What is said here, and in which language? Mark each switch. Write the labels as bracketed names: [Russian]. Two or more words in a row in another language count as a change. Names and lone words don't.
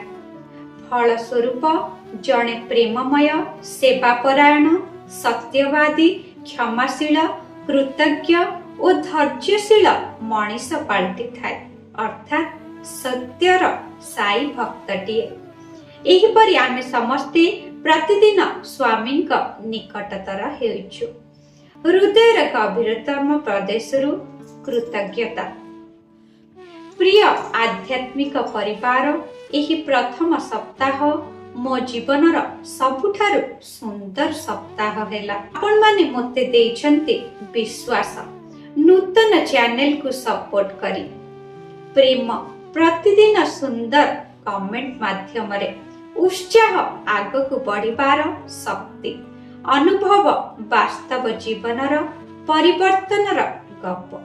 [Odia] ଫଳ ସ୍ୱରୂପ ଜଣେ ପ୍ରେମମୟ, ସେବାପରାୟଣ, ସତ୍ୟବାଦୀ, କ୍ଷମାଶୀଳ, କୃତଜ୍ଞ ଓ ଧୈର୍ଯ୍ୟଶୀଳ ମନୀଷ ପାଲଟି ଥାଏ, ଅର୍ଥାତ ସତ୍ୟର ସାଇ ଭକ୍ତଟିଏ। ଏହିପରି ଆମେ ସମସ୍ତେ ପ୍ରତିଦିନ ସ୍ୱାମୀ ନିକଟତର ହେଉଛୁ। ହୃଦୟର ଗଭୀରତମ ପ୍ରଦେଶରୁ କୃତଜ୍ଞତା। ପ୍ରିୟ ଆଧ୍ୟାତ୍ମିକ ପରିବାର, ଏହି ପ୍ରଥମ ସପ୍ତାହ ମୋ ଜୀବନର ସବୁଠାରୁ ସୁନ୍ଦର ସପ୍ତାହ ହେଲା। ଆପଣ ମାନେ ମତେ ଦେଇଛନ୍ତି ବିଶ୍ୱାସ, ନୂତନ ଚ୍ୟାନେଲ କୁ ସପୋର୍ଟ କରି, ପ୍ରେମ, ପ୍ରତିଦିନ ସୁନ୍ଦର କମେଣ୍ଟ ମାଧ୍ୟମ ରେ ଉତ୍ସାହ ଆଗକୁ ବଢ଼ିବାର ଶକ୍ତି, ଅନୁଭବ ବାସ୍ତବ ଜୀବନର ପରିବର୍ତ୍ତନର ଗପ।